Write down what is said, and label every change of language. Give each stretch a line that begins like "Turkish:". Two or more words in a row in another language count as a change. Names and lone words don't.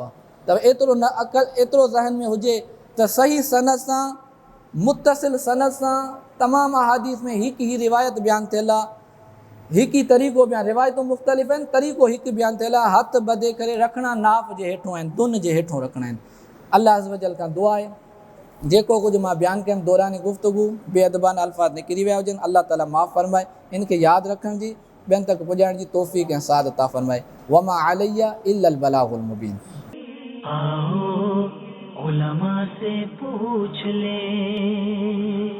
Sindhi: त एतिरो ज़हन में हुजे त सही सनद सां मुतसिल सनद सां तमामु अहादीस में हिकु ई रिवायत बयानु थियल आहे, हिकु ई तरीक़ो बयानु, रिवायतूं मुख़्तलिफ़ आहिनि, तरीक़ो हिकु बयानु थियल आहे। हथ ॿधे करे रखणा नाफ़ जे हेठों आहिनि, दुन जे हेठों रखणा आहिनि।
Arabic: الله عز وجل
Sindhi: खां दुआ आहे जेको कुछ मां बयान कयमि दौरान गुफ्तगू बेअदबान अल्फाज निकिरी विया हुजनि, अल्लाह ताला माफ़ फरमाए, इनके यादि रखण जी ॿियनि तक पुॼाइण जी तौफ़ीक़ ऐं साद अता फरमाए।
Arabic: وما علي إلا البلاغ المبين.
Urdu: आओ उलमा से पूछ ले।